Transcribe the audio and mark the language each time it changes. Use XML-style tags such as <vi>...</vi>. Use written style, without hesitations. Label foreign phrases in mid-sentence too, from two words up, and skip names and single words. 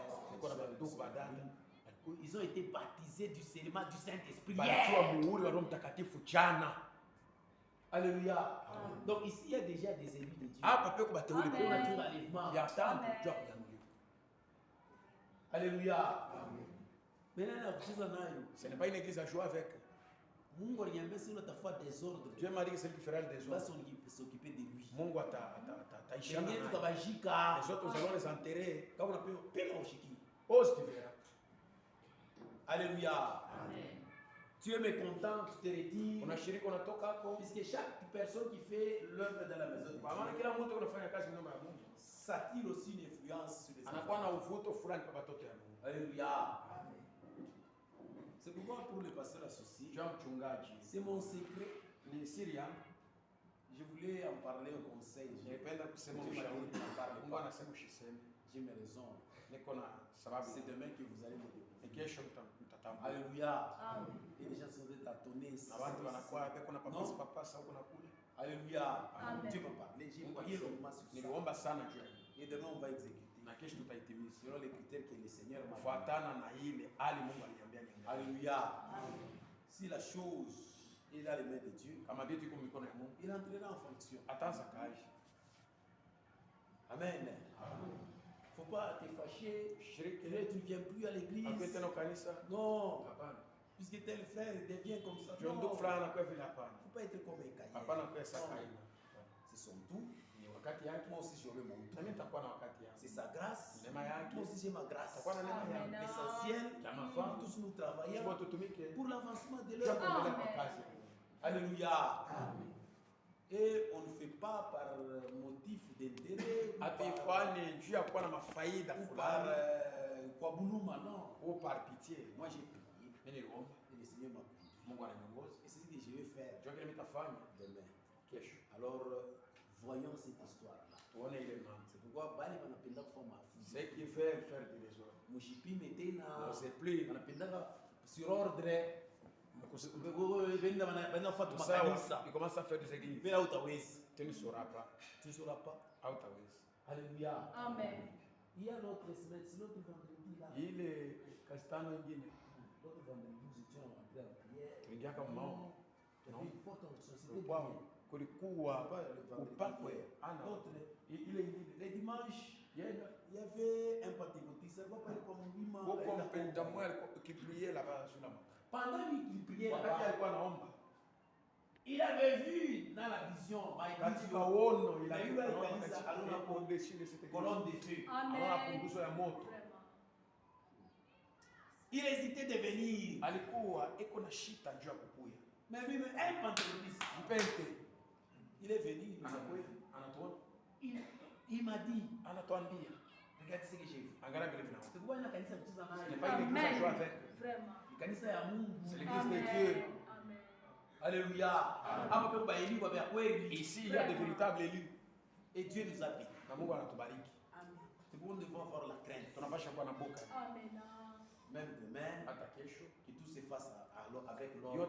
<sw>Niko na bandugu badada.</sw> <fr>Ils ont été baptisés du serment du Saint-Esprit.</fr> <sw>Balitiwa muhuri wa Roho Mtakatifu jana.</sw> <fr>Alléluia. Amen. Donc ici, il y a déjà des élus de Dieu.</fr> <sw>Hapa peko bateuli Amen.</sw> <fr>On a</fr> <sw>kwa</sw> <fr>tout enlèvement.</fr> <sw>ya tangu Amen. jua kuyanuliwa. Alléluia. Maintenant, nakucheza nayo.</sw> <fr>Ce n'est pas une église à jouer avec.</fr> <sw>Mungu aliniambia sio utafuata désordre.</sw> <fr>Dieu m'a dit que c'est lui qui fera le Tu vas désordre. s'occuper de lui.</fr> <sw>Mungu ataishana Wengine naye. tukabashika.</sw> <fr>Les autres, nous allons les enterrer.</fr> <sw>Kama unapewa pema ushiki.</sw> <fr>Ose tu verras. Alléluia. Amen. Tu es mécontent, tu te retires.</fr> <sw>Unashiriki unatoka hapo.</sw> <fr>Puisque chaque personne qui fait l'œuvre dans la maison de</fr> <sw>Kwa maana</sw> <fr>Dieu,</fr> <sw>kila mtu anafanya kazi nyuma ya Mungu.</sw> <fr>ça tire aussi une influence sur les</fr> <sw>Anakuwa</sw> <fr>enfants.</fr> <sw>na uvuto fulani kwa watoto ya Mungu. Alléluia.</sw> <fr>C'est pourquoi pour le pasteur associé,</fr> <sw>Jua mchungaji.</sw> <fr>c'est mon secret.</fr> <sw>Ni siri yangu.</sw> <fr>Je voulais en parler au conseil.</fr> <sw>Nilipenda kusema</sw> <fr>Dieu m'a</fr> <sw>ushauri.</sw> <fr>dit d'en parler.</fr> <sw>Mungu anasema usiseme.</sw> <fr>J'ai mes raisons.</fr> <sw>Niko na sababu.</sw> <fr>C'est demain que vous allez me</fr> <sw>Ni</sw> <fr>découvrir.</fr> <sw>kesho mtatambua. Alléluia. Amen.</sw> <fr>Et les gens sont étonnés.</fr> <sw>Na watu wanakuwa peko na papasa papasa huko na kule. Alléluia. Amen.</sw> <fr>Dieu m'a parlé. J'ai</fr> <sw>Mungu</sw> <fr>prié</fr> <sw>alisema.</sw> <fr>longuement sur ça.</fr> <sw>Niliomba sana juu ya hili.</sw> <fr>Et demain, on va exécuter.</fr> <sw>Na kesho tutaitimiza.</sw> <fr>Selon les critères que le Seigneur m'a donné.</fr> <sw>Kufuatana na ile hali Mungu aliniambia niangalie. Alléluia. Amen.</sw> <fr>Si la chose est dans les mains de Dieu,</fr> <sw>Kama vitu iko mikono ya Mungu,</sw> <fr>il entrera en fonction.</fr> <sw>ataanza kazi.</sw> <fr>Amen. Faut pas te fâcher.</fr> <sw>Shiriki</sw> <fr>Et là, tu ne viens plus à l'église.</fr> <sw>Akuwe tena kanisa.</sw> <fr>Non.</fr> <sw>Hapana.</sw> <fr>Puisque tel frère devient comme ça.</fr> <sw>Ndio</sw> <fr>Non.</fr> <sw>ndugu fulani anakuwa vile hapana.</sw> <fr>Faut pas être comme un cahier.</fr> <sw>Hapana kwa sakaina.</sw> <fr>C'est son tout.</fr> <sw>Ni wakati yake.</sw> <fr>Moi aussi, j'aurai mon tout.</fr> <sw>Na mimi nitakuwa na wakati yangu.</sw> <fr>C'est sa grâce.</fr> <sw>Neema yake.</sw> <fr>Moi aussi, j'ai ma grâce.</fr> <sw>Nitakuwa na neema yangu. Amen.</sw> <fr>L'essentiel,</fr> <sw>Ya mafaa.</sw> <fr>tous nous</fr> <sw>Sisi</sw> <fr>travaillons</fr> <sw>tutumike.</sw> <fr>pour l'avancement de</fr> <sw>Ndio</sw> <fr>l'œuvre.</fr> <sw>kuendelea kwa Amen. kazi. Alléluia. Amen.</sw> <fr>Et on ne fait pas par motif d'intérêt ou par,</fr> <sw>Hatuifanye juu ya kuwa na mafaida</sw> <fr>ou par</fr> <sw>fulani</sw> <fr>quoi bouluma, non. au par pitié. Moi, j'ai prié</fr> <sw>Mimi niliomba.</sw> <fr>et le Seigneur m'a conduit.</fr> <sw>Mungu ananiongoza.</sw> <fr>Et c'est ce que je vais faire</fr> <sw>Ndio kile nitafanya</sw> <fr>demain.</fr> <sw>kesho.</sw> <fr>Alors, voyons cette histoire-là.</fr> <sw>Tuone ile mambo.</sw> <fr>C'est pourquoi</fr> <sw>Bali wanapenda kufanya mafuzi.</sw> <fr>C'est qui veut faire des désordres.</fr> <sw>Mushipime tena. Msepli. Wanapendanga</sw> <fr>sur ordre. Il commence à faire des églises. Mais là où tu as tu ne sauras pas. Tu ne sauras pas. Alléluia. Amen. Il y a l'autre semaine, c'est l'autre vendredi là. Il est castano ingine. L'autre vendredi, nous étions en train de prière.</fr> <sw>Tuliingia kama mao.</sw> <fr>Non.</fr> <sw>Kulikuwa upakwe.</sw> <fr>Les dimanches, il y avait un pentecôtiste. Il va pas aller comme lui. Qui priait là-bas sur la main. Pendant qu'il priait là-bas, il avait vu dans la vision, il a vu colonne de feu. Il hésitait de venir. Mais lui, un pentecôtiste, il est venu. Il m'a dit, regarde ce que j'ai vu. C'est pourquoi il a</fr> <sw>kanisa ya Mungu.</sw> <fr>C'est l'église de Dieu. Alléluia. Ici, il y a des véritables élus. Et Dieu nous a bénis. Amen. C'est pourquoi nous devons avoir la crainte. Amen. Même demain, que tout se fasse avec l'ordre.</fr>